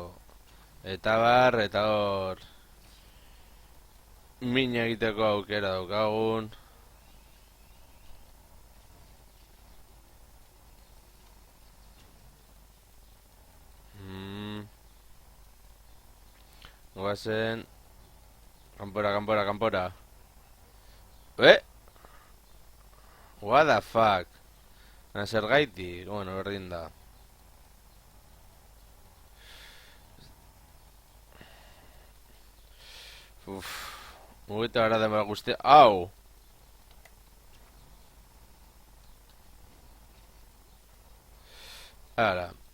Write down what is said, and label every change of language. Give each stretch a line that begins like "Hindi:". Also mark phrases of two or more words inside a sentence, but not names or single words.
Basque: Eta bar, eta hor mina egiteko aukera daukagun. Goazen. Kanpora.
English: What the fuck?
Basque: Zer gaiti? Bueno, berdin da. Mugita gara denbora guztia. Au! Ara.